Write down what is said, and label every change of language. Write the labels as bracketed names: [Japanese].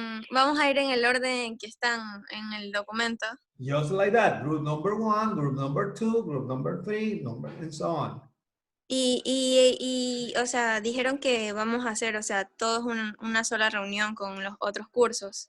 [Spanish] Vamos a ir en el orden en que están en el documento. [English] Just like that, group number 1, group number 2, group number 3, and so on. [Spanish] Y, o sea, dijeron que vamos a hacer, o sea, todos una sola reunión con los otros cursos.